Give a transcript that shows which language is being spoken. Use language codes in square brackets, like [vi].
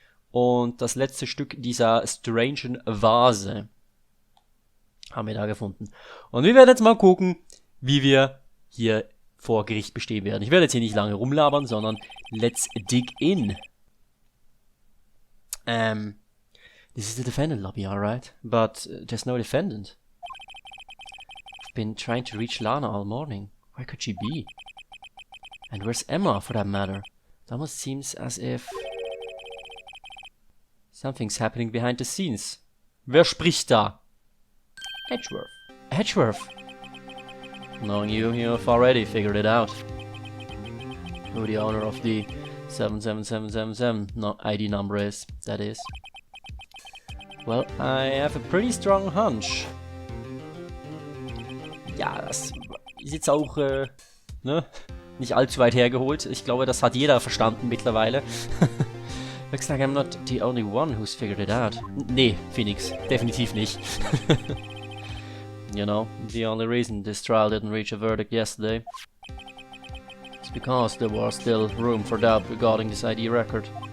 [de] Und das letzte Stück dieser strangen Vase haben wir da gefunden. Und wir werden jetzt mal gucken, wie wir hier vor Gericht bestehen werden. Ich werde jetzt hier nicht lange rumlabern, sondern [en] let's dig in. This is the defendant lobby, alright? But there's no defendant. I've been trying to reach Lana all morning. Where could she be? And where's Emma, for that matter? It almost seems as if something's happening behind the scenes. [de] Wer spricht da? [en] Edgeworth. Edgeworth? Knowing you, you've already figured it out. Who the owner of the 77777 ID number is, that is. Well, I have a pretty strong hunch. [de] Ja, das ist jetzt auch, nicht allzu weit hergeholt. Ich glaube, das hat jeder verstanden mittlerweile. [en] Looks like I'm not the only one who's figured it out. [de] Nee, Phoenix, definitiv nicht. [en] You know, the only reason this trial didn't reach a verdict yesterday is because there was still room for doubt regarding this ID record.